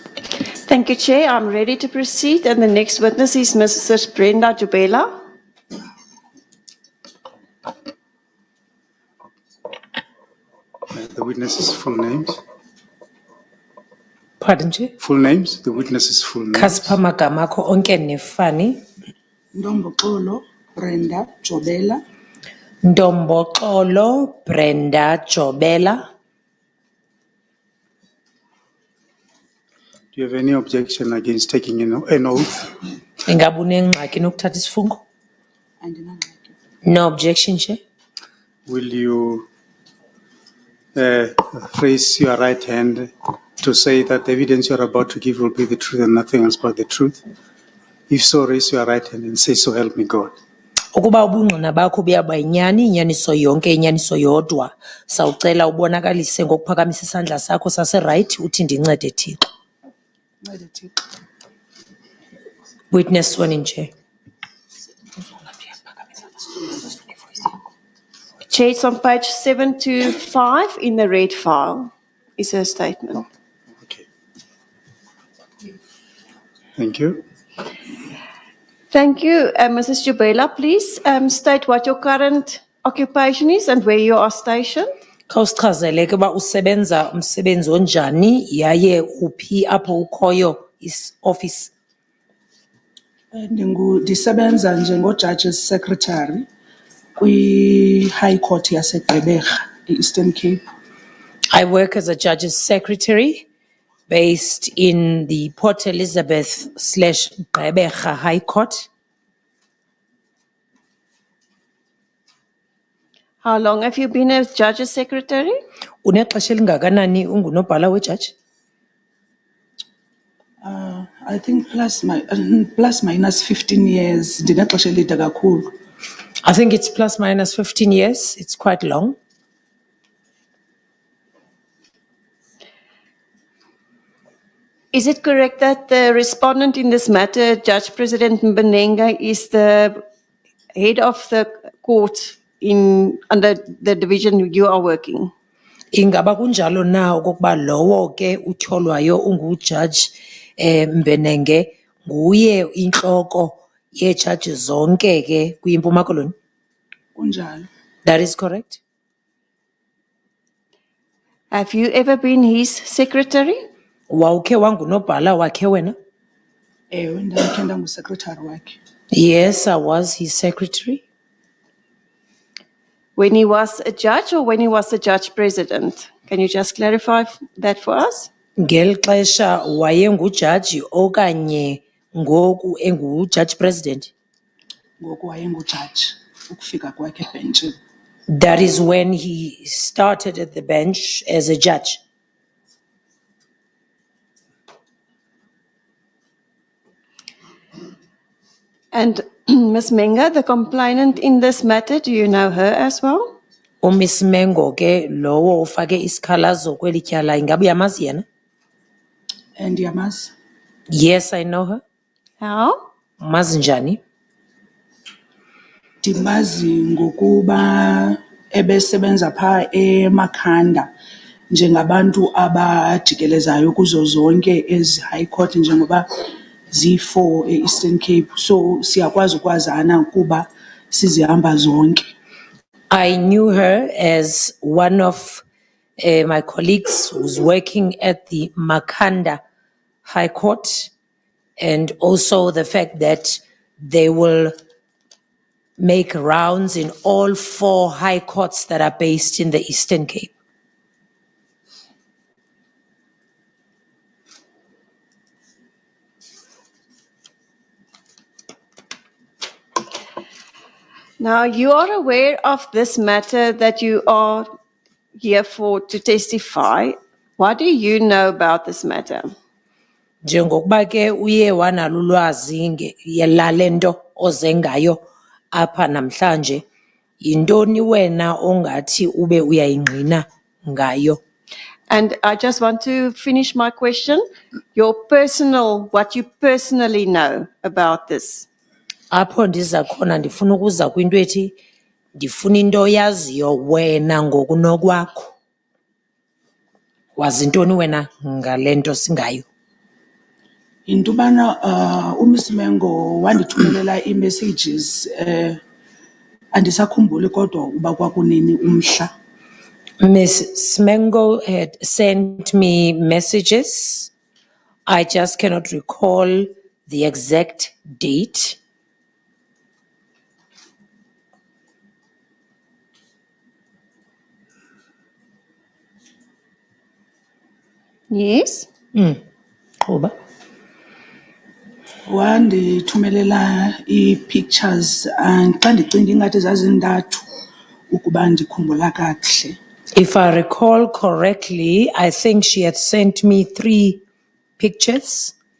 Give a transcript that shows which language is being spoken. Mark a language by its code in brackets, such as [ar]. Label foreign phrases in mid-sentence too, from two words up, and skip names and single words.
[en] Thank you, Chair. I'm ready to proceed. And the next witness is Mrs. Brenda Jubella. The witness's full names. Pardon, Chair? Full names. The witness's full names. [xh] Kasipha amagama akho onke nefani. Ndomboxolo Brenda Jubella. Ndomboxolo Brenda Jubella. [en] Do you have any objection against taking an oath? [xh] Ingabe unengxaki nokuthatha isifungo? Andinangxaki. [en] No objection, Chair. Will you raise your right hand to say that the evidence you are about to give will be the truth and nothing else but the truth? If so, raise your right hand and say, so help me God. [xh] Ukuba ubungqina bakho buyaba yinyani, inyaniso yonke, inyaniso yodwa, sawucela ubonakalise ngokuphakamisa isandla sakho sase-right uthi ndincede Thixo. Ncede Thixo. [en] Witness sworn in, Chair. Chair, it's on page 725 in the red file is her statement. Okay. Thank you. Thank you. Mrs. Jubella, please state what your current occupation is and where you are stationed. [xh] Khawusichazele ke uba usebenza umsebenzi onjani yaye uphi apho ukhoyo office. Ndisebenza njengo- [en] Judge's Secretary [xh] kwi- [en] High Court [xh] yaseGqeberha, e- [en] Eastern Cape. I work as a judge's secretary based in the Port Elizabeth/Gqeberha High Court. How long have you been a judge's secretary? [xh] Unexesha elingakanani ungunobhala wejaji? [en] I think plus minus 15 years. [xh] Ndinexesha elide kakhulu. [en] I think it's plus minus 15 years. It's quite long. Is it correct that the respondent in this matter, Judge President Mbenenge, is the head of the court under the division you are working? [xh] Ingaba kunjalo na okokuba lowo ke utyholwayo ungujaji Mbenenge nguye intloko yejaji zonke ke kwiMpuma Koloni? Kunjalo. [en] That is correct. Have you ever been his secretary? [xh] Wawukhe wangunobhala wakhe wena? Ewe, ndakhe ndangu-secretary wakhe. [en] Yes, I was his secretary. When he was a judge or when he was a judge president? Can you just clarify that for us? [xh] Ngeli xesha wayengujaji okanye ngoku engujaji president? Ngoku wayengujaji ukufika kwakhe ebhentshini. [en] That is when he started at the bench as a judge. And Ms. Menga, the complainant in this matter, do you know her as well? [xh] Miss Mengo ke lowo ufake isikhalazo kweli tyala ingabe uyamazi yena? Ndiyamazi. [en] Yes, I know her. How? [xh] Mazi njani? Ndimazi ngokuba ebesebenza phaa eMakhanda njengabantu abajikelezayo kuzo zonke ezi [en] high court [xh] njengoba zi-4 e- [en] Eastern Cape, [xh] so siyakwazi ukwazana kuba sizihamba zonke. [en] I knew her as one of my colleagues who's working at the Makhanda High Court, and also the fact that they will make rounds in all 4 high courts that are based in the Eastern Cape. Now, you are aware of this matter that you are here for to testify. What do you know about this matter? [xh] Njengokuba ke uye wanalo ulwazi yalento ozengayo apha namhlanje, yintoni wena ongathi ube uyayingqina ngayo? [en] And I just want to finish my question. What you personally know about this. [xh] Apho ndiza khona ndifuna ukuza kwinto ethi ndifuna into oyaziyo wena ngokunokwakho. Wazintoni wena ngale nto singayo? Into yobana uMiss Mengo wandithumelela ii-messages andisakhumbuli kodwa uba kwakunini umhla. [en] Miss Smengo had sent me messages. I just cannot recall the exact date. Yes. [xh] Oba. Wandithumelela ii-pictures xa ndicinga ingathi zazintathu ukuba ndikhumbula kakuhle. [en] If I recall correctly, I think she had sent me 3 pictures.